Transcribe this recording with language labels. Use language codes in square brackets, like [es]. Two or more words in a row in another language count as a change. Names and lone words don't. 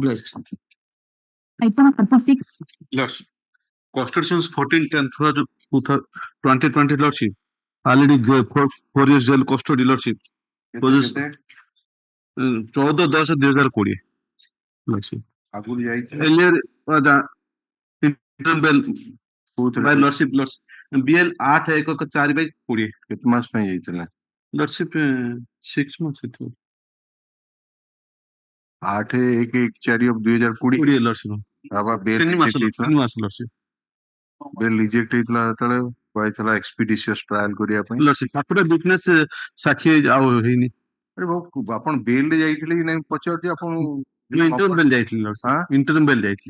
[en] Item 36. Yes. Custody since 14/10/2020 lordship. Already 4 years jail custody lordship. 14/10/2020 lordship. [or] ଆଗରୁ ଯାଇଥିଲେ [en] Earlier interim bail by lordship BL 8/1/4/20 [or] କେତେ ମାସ ପାଇଁ ଯାଇଥିଲେ? [en] lordship 6 months ହେଇଥିବ। 8/1/4 of 2020 lordship। [or] ବାବା ବେଲ 3 ମାସ lordship। [en] bail reject [or] ହେଇଥିଲା ଯେତେବେଳେ କହିଥିଲା [en] expeditious trial [or] କରିବା ପାଇଁ lordship ତାପରେ ୱିଟନେସ୍ ସାକ୍ଷୀ ଆଉ ହେଇନି। ଆରେ ବାବୁ ଆପଣ ବେଲରେ ଯାଇଥିଲେ କି ନାଇଁ ପଚାରୁଛି ଆପଣ [en] interim bail [or] ଯାଇଥିଲି lordship। [en] interim bail [or] ଯାଇଥିଲି।